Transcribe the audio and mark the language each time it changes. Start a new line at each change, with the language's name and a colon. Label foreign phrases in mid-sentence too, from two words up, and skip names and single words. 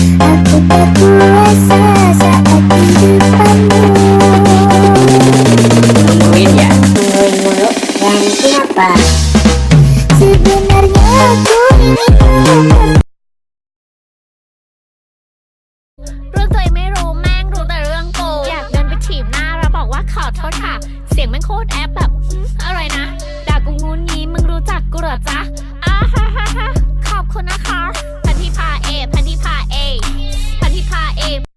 Indonesian: Aku tak kuasa saat di depanmu. Tungguin ya. Tungguin mulu. Dan siapa? Sebenarnya aku ingin
Thai: เรื่องตัวเองไม่รู้แม่งรู้แต่เรื่องกูอยากเดินไปถีบหน้าแล้วบอกว่าขอโทษค่ะเสียงแม่งโคตรแอปแบบอะไรนะด่ากูงูงี้มึงรู้จักกูเหรอจ๊ะอ้าฮ่าฮ่าฮ่าขอบคุณนะคะพันธิพาเอพันธิพาเอพันธิพาเอ